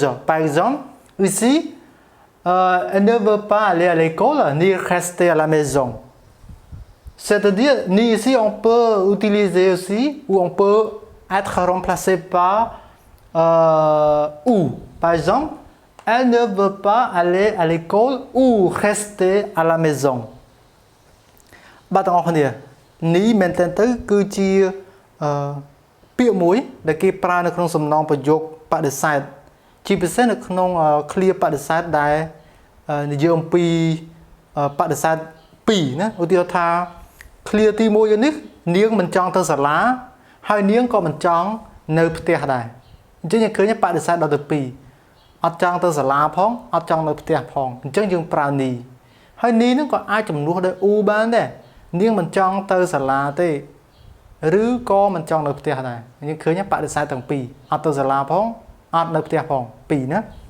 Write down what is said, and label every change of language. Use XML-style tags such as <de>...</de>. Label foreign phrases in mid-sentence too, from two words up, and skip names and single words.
<fr>Par exemple, ici, elle ne veut pas aller à l'école ni rester à la maison. C'est-à-dire, ni ici, on peut utiliser aussi, ou on peut être remplacé par ou. Par exemple, elle ne veut pas aller à l'école ou rester à la maison.</fr> <km>បាទទាំងអស់គ្នានេះមែនតើគឺជាពាក្យមួយដែលគេប្រើនៅក្នុងសំណងប្រយោគបដិសេធជាពិសេសនៅក្នុងឃ្លាបដិសេធដែល និយាយអំពីបដិសេធ2ណាឧទាហរណ៍ថាឃ្លាទី1នេះនាងមិនចង់ទៅសាលាហើយនាងក៏មិនចង់នៅផ្ទះដែរអញ្ចឹងយើងឃើញបដិសេធដល់ទៅ2អត់ចង់ទៅសាលាផងអត់ចង់នៅផ្ទះផងអញ្ចឹងយើងប្រើនីហើយនីនឹងក៏អាចជំនួសដោយអ៊ូបានដែរនាងមិនចង់ទៅសាលាទេឬក៏មិនចង់នៅផ្ទះដែរយើងឃើញបដិសេធទាំងពីរអត់ទៅសាលាផងអត់នៅផ្ទះផងពីរណា</km>